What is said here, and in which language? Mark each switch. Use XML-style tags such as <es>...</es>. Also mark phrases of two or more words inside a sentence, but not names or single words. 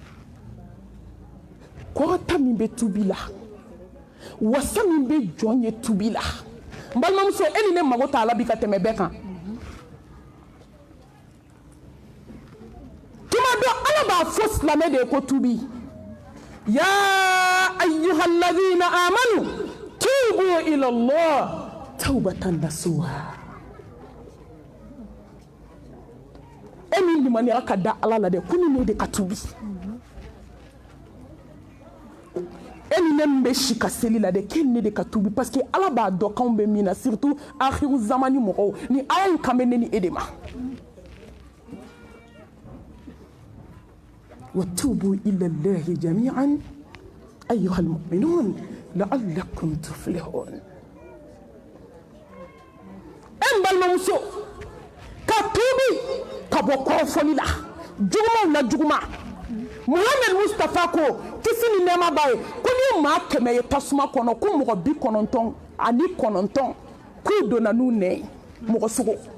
<bm>kɔrɔta min bɛ tubi la wasa min bɛ jɔn ye tubi la n balimamuso e ni ne mago t'a la bi ka tɛmɛ bɛɛ kan tuma dɔ ala b'a fɔ silamɛ de ye ko tubi</bm> <ar>يا أيها الذين آمنوا توبوا إلى الله توبة نصوحا</ar> <bm>e min limaniya ka da ala la dɛ ko ni ne de ka tubi e ni ne min bɛ si ka seli la dɛ k'e ni ne de ka tubi</bm> <fr>parce que</fr> <bm>ala b'a dɔn k'anw bɛ min na surtout</bm> <ar>آخر الزمان</ar> <bm>mɔgɔw ni aya in kan bɛ ne ni e de ma</bm> <ar>وتوبوا إلى الله جميعا أيها المؤمنون لعلكم تفلحون</ar> <bm>en balimamuso ka tubi ka bɔ kɔrɔfɔli la jugumanw la juguma Muhammad Mustafa ko kisi ni nɛɛma b'a ye ko ni maa 100 ye tasuma kɔnɔ ko mɔgɔ 99 k'u donna n'u nɛ ye mɔgɔ sugu</bm>